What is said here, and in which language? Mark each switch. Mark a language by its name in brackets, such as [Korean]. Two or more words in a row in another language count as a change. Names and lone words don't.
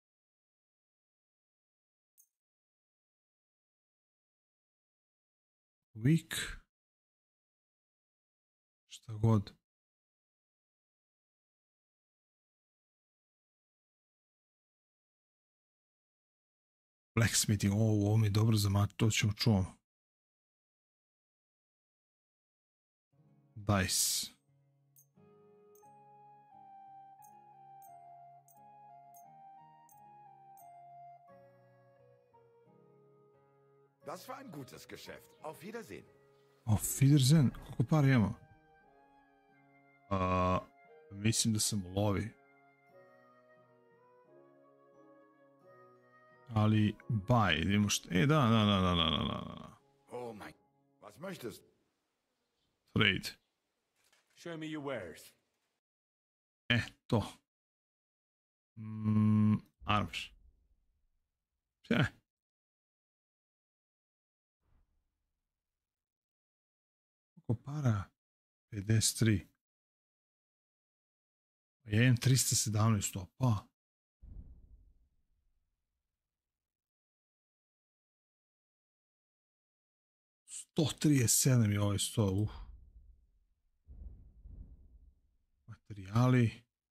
[Serbian] Week. Šta god. Blacksmithing, ovo mi je dobro za mat, to ćemo čuvamo. Dice. [German] Das war ein gutes Geschäft. Auf Wiedersehen. Auf Wiedersehen? [Serbian] Koliko para imamo? Mislim da sam u lovi. Ali, buy, idemo što... Da. [German] Oh mein... Was möchtest? [Serbian] Trade. [English] Show me your wares. [Serbian] To. Armor. Koliko para? 53. Ja imam 317, opa. $137 je ovaj 100, Materijali.